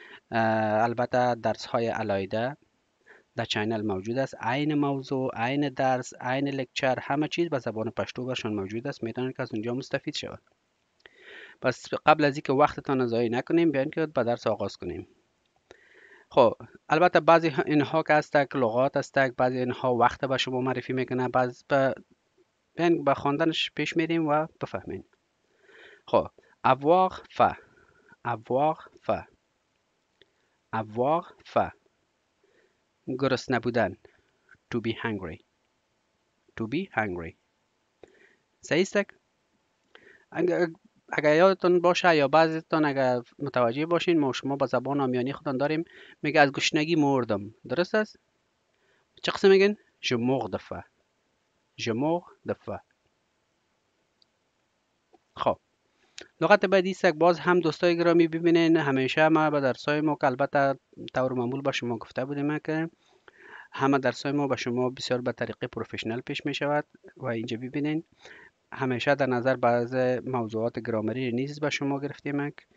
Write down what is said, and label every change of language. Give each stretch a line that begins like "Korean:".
Persian: البته درس های علایده در چینل موجود است، عین موضوع، عین درس، عین لکچر، همه چیز به زبان پشتو برشان موجود است، میتونید که از اونجا مستفید شود. پس قبل از اینکه وقتتان ضایع نکنیم بیاین که به درس آغاز کنیم. خب البته بعضی اینها که هستک لغات هستک، بعضی اینها وقت به شما معرفی میکنه، بیاین به خواندنش پیش میریم و بفهمین. خب
French: avoir faim، avoir faim، avoir faim،
Persian: گرسنه بودن،
English: to be hungry، to be hungry.
Persian: صحیح است؟ اگر یادتون باشه یا بعضیتون اگر متوجه باشین ما شما با زبان آمیانی خودتون داریم میگه از گشنگی مردم. درست است؟ چه قسم میگن؟
French: je meurs de faim، je meurs de faim.
Persian: خب لغت بعدی است که باز هم دوستای گرامی ببینین همیشه ما به درسای ما که البته طور معمول با شما گفته بودیم که همه درسای ما به شما بسیار به طریق پروفشنال پیش می شود و اینجا ببینین همیشه در نظر بعض موضوعات گرامری نیز به شما گرفتیم.